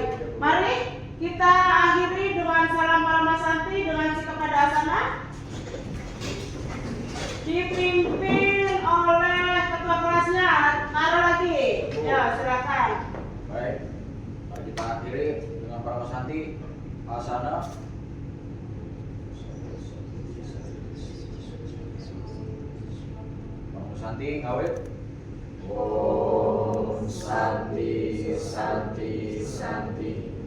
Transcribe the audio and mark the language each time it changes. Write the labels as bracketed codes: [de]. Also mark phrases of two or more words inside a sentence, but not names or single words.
[id] Mari kita akhiri dengan salam Parama Santi dengan sikap pada asana. Dipimpin oleh ketua kelasnya. Taruh lagi. Ya, silakan. Baik, mari kita akhiri dengan Parama Santi asana. Parama Santi ngawit. [sa] ॐ शान्ति शान्ति शान्ति.